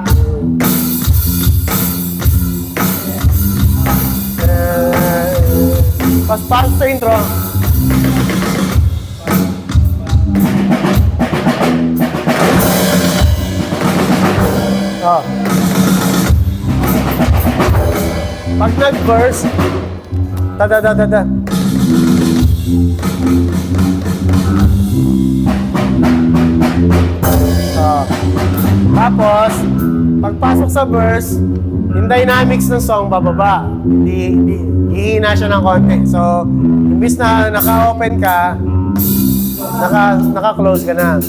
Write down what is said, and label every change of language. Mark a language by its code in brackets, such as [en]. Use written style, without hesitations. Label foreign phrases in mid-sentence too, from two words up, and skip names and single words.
[tl] Pasok sa intro. Oh. Pag nag-verse, ta-da-da-da-da. Tapos, pagpasok sa verse, yung dynamics ng song bababa. Hihina siya ng konti. So, imbis na naka-open ka, naka-close ka na.